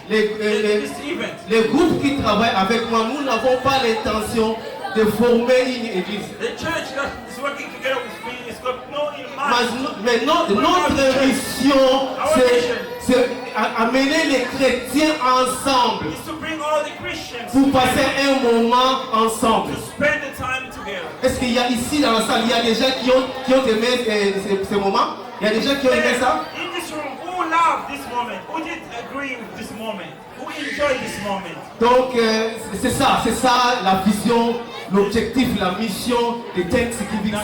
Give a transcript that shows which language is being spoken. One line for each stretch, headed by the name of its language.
English: This event.
French: Les groupes qui travaillent avec moi, nous n'avons pas l'intention de former une église.
English: The church that is working together with me is got no in mind.
French: Mais notre mission, c'est amener les chrétiens ensemble
English: It's to bring all the Christians
French: pour passer un moment ensemble.
English: to spend the time together.
French: Est-ce qu'il y a ici dans la salle, il y a des gens qui ont aimé ce moment? Il y a des gens qui ont aimé ça?
English: In this room, who loved this moment? Who did agree with this moment? Who enjoyed this moment?
French: Donc, c'est ça la vision, l'objectif, la mission de Thanksgiving